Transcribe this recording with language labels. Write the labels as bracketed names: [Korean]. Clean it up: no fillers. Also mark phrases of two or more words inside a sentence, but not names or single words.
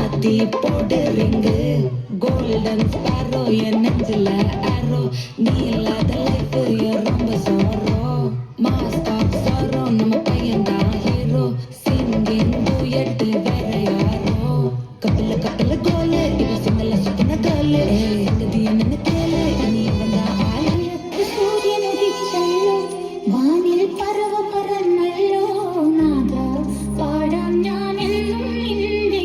[Tamil] வச்சி போடுறீங்க [English] golden sparrow [Tamil] என் நெஞ்சில ஆரோ நீ இல்லாத லைஃப் ரொம்ப சோரோ மாஸ்டாப் சோரோ நம்ம பையன்தான் ஹீரோ [English] singing duet [Tamil] வேற யாரோ கபில கபில கோலு இவ சிங்கல சுத்தின கோலு சங்கதி என்னன்னு கேளு நீ வந்தா ஆளு [Malayalam] സൂര്യൻ ഉദിച്ചല്ലോ വാനിൽ പറവ പറന്നല്ലോ നാദ പാടാം ഞാനെന്നും നിന്റെ